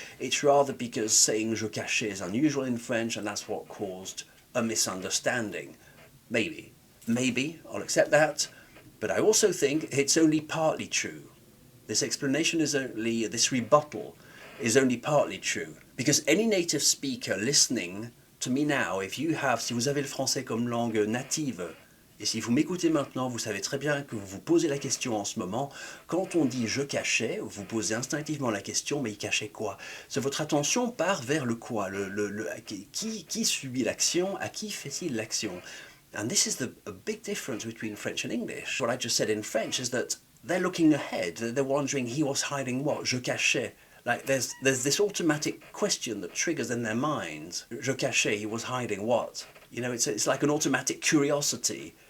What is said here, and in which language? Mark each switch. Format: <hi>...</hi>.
<en>It's rather because saying</en> <fr>je cachais</fr> <en>is unusual in French, and that's what caused a misunderstanding. Maybe. Maybe, I'll accept that. But I also think it's only partly true. This explanation is only, this rebuttal is only partly true. Because any native speaker listening to me now,</en> <fr>si vous avez le français comme langue native, et si vous m'écoutez maintenant, vous savez très bien que vous vous posez la question en ce moment, quand on dit je cachais, vous posez instinctivement la question, mais il cachait quoi? So, votre attention part vers le quoi, qui subit l'action, à qui fait-il l'action?</fr> <en>And this is a big difference between French and English. What I just said in French is that they're looking ahead. They're wondering, he was hiding what?</en> <fr>Je cachais.</fr> <en>Like there's this automatic question that triggers in their minds.</en> <fr>Je cachais,</fr> <en>he was hiding what? You know, it's like an automatic curiosity.</en>